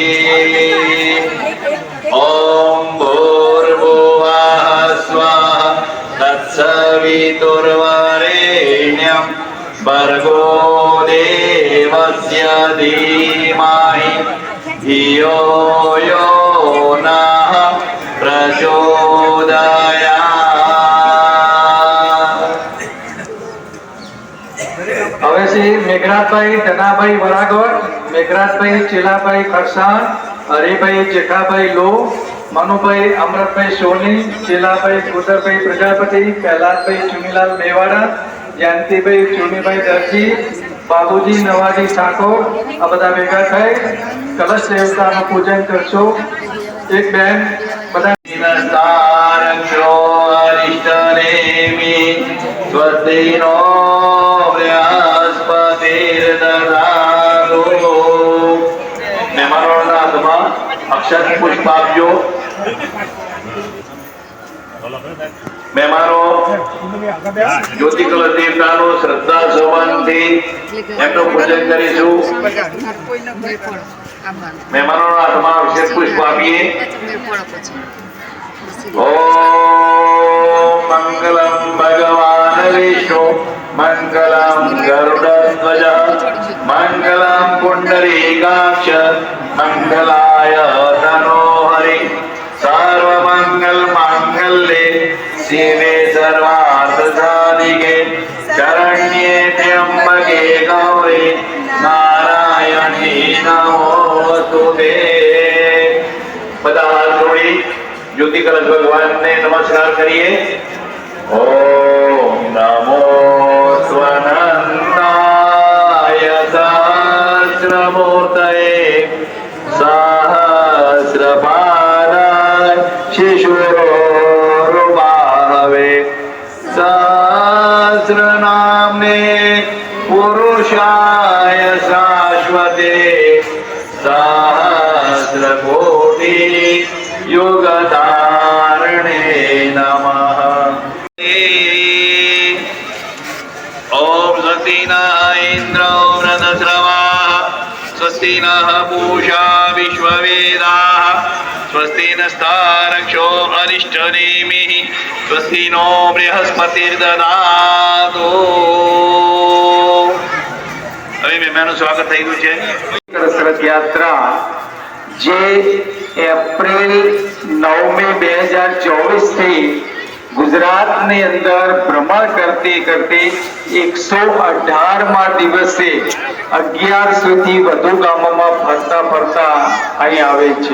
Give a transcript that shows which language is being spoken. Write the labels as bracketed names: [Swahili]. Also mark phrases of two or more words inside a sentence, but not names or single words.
[Sanskrit] ॐ भूर्भुवः स्वः तत्सवितुर्वरेण्यं भर्गो देवस्य धीमहि धियो यो नः प्रचोदयात्। [Gujarati] હવે શ્રી મેઘરાજભાઈ ધનાભાઈ વરાગોળ, મેઘરાજભાઈ ચેલાભાઈ ખરસાણ, હરિભાઈ જેઠાભાઈ લો, મનુભાઈ અમરતભાઈ સોની, ચેલાભાઈ કુદરભાઈ પ્રજાપતિ, પ્રહલાદભાઈ ચુનીલાલ મેવાડા, જયંતિભાઈ ચુનીભાઈ દરજી, બાબુજી નવાજી ઠાકોર, આ બધા ભેગા થઈ કલશ દેવતાનું પૂજન કરશો. એક બેન બધા [Sanskrit] नस्तारक्षो अरिष्टनेमिः स्वस्ति नो बृहस्पतिर्दधातु। [Gujarati] મહેમાનોના હાથમાં અક્ષત પુષ્પ આપજો. મહેમાનો જ્યોતિ કલશ દેવતાનું શ્રદ્ધા સુમનથી એમનું પૂજન કરીશું. મહેમાનોના હાથમાં અક્ષત પુષ્પ આપીએ. [Sanskrit] ॐ मङ्गलं भगवान् विष्णु मङ्गलं गरुडध्वज मङ्गलं पुण्डरीकाक्ष मङ्गलाय तनोहरि सर्वमङ्गलमाङ्गल्ये शिवे सर्वार्थसाधिके शरण्ये त्र्यम्बके गौरी नारायणी नमोस्तुते। [Gujarati] બધા હાથ જોડી જ્યોતિ કલશ ભગવાનને નમસ્કાર કરીએ. [Sanskrit] ઓમ નમો સ્વનંદાય સહસ્રમૂર્તયે સહસ્રપાદાય શિશુરોરુબાહવે સહસ્રનામ્ને પુરુષાય શાશ્વતે સહસ્રકોટિ युगधारणे नमः। ॐ स्वस्ति नः इन्द्रो वृद्धश्रवाः स्वस्ति नः पूषा विश्ववेदाः स्वस्ति नस्तारक्षो अरिष्टनेमिः स्वस्ति नो बृहस्पतिर्दधातु। [Gujarati] હવે મહેમાનનું સ્વાગત થઈ ગયું છે. રથ યાત્રા જે એપ્રિલ 9 મે 2024 થી ગુજરાતની અંદર ભ્રમણ કરતી કરતી 118મા દિવસે 1100 થી વધુ ગામોમાં ફરતા ફરતા અહીં આવે છે.